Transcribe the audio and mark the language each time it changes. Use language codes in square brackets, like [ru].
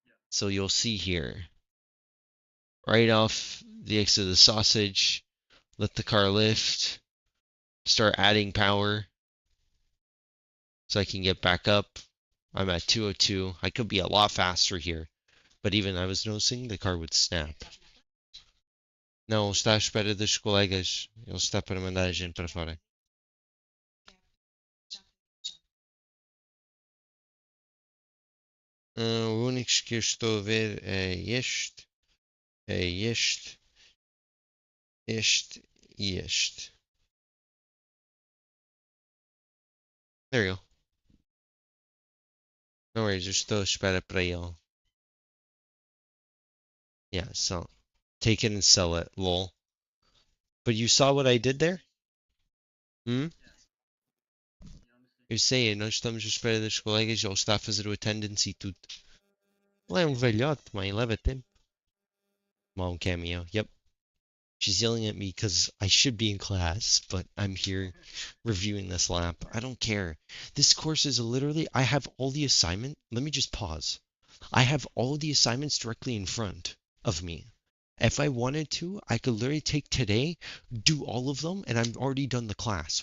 [en] So you'll see here, right off the exit of the sausage, let the car lift, start adding power so I can get back up. I'm at 202. I could be a lot faster here, but even I was noticing the car would snap. [pt] Não, está à espera dos colegas. Ele está para mandar a gente para fora. Os únicos que eu estou a ver é este, este e este. [en] There you go. No worries, [pt] eu estou à espera para ele. [en] Yeah, so take it and sell it, lol. But you saw what I did there? Hmm? Yeah, let me see. [pt] Eu sei, nós estamos à espera dos colegas, ele está a fazer o attendance e tudo. Ele é um velhote, mãe, leva tempo. [en] Mom cameo, yep. She's yelling at me because I should be in class, but I'm here reviewing this lap. I don't care. This course is literally, I have all the assignment. Let me just pause. I have all the assignments directly in front of me. If I wanted to, I could literally take today, do all of them, and I'm already done the class.